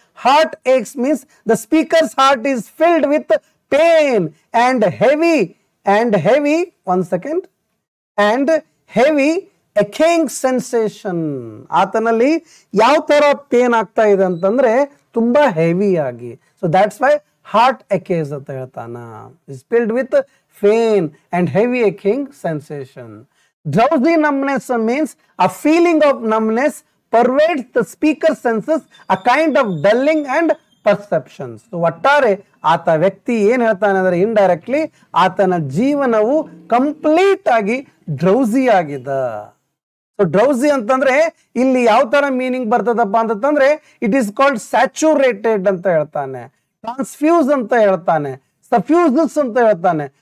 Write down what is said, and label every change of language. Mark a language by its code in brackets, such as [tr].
[en] Heart aches means the speaker's heart is filled with pain and heavy one second and heavy aching sensation. [kn] ಆತನಲ್ಲಿ ಯಾವ ತರ pain ಆಗ್ತಾ ಇದೆ ಅಂತಂದ್ರೆ ತುಂಬಾ ಹೆವಿ ಆಗಿ. [en] so that's why heart aches [kn] ಅಂತ ಹೇಳ್ತಾನ. [en] Is filled with pain and heavy aching sensation. Drowsy numbness means a feeling of numbness pervades the speaker senses, a kind of dulling and perceptions. [kn] So ಒಟ್ಟಾರೆ ಆತ ವ್ಯಕ್ತಿ ಏನ್ ಹೇಳ್ತಾನೆ ಅಂದ್ರೆ ಇಂಡೈರೆಕ್ಟ್ಲಿ ಆತನ ಜೀವನವು ಕಂಪ್ಲೀಟ್ ಆಗಿ ಡ್ರೌಸಿ ಆಗಿದೆ. ಸೊ ಡ್ರೌಸಿ ಅಂತಂದ್ರೆ ಇಲ್ಲಿ ಯಾವ ತರ ಮೀನಿಂಗ್ ಬರ್ತದಪ್ಪ ಅಂತಂದ್ರೆ [en] it is called saturated [kn] ಅಂತ ಹೇಳ್ತಾನೆ, ಟ್ರಾನ್ಸ್ಫ್ಯೂಸ್ ಅಂತ ಹೇಳ್ತಾನೆ, ಸಫ್ಯೂಸಸ್ ಅಂತ ಹೇಳ್ತಾನೆ.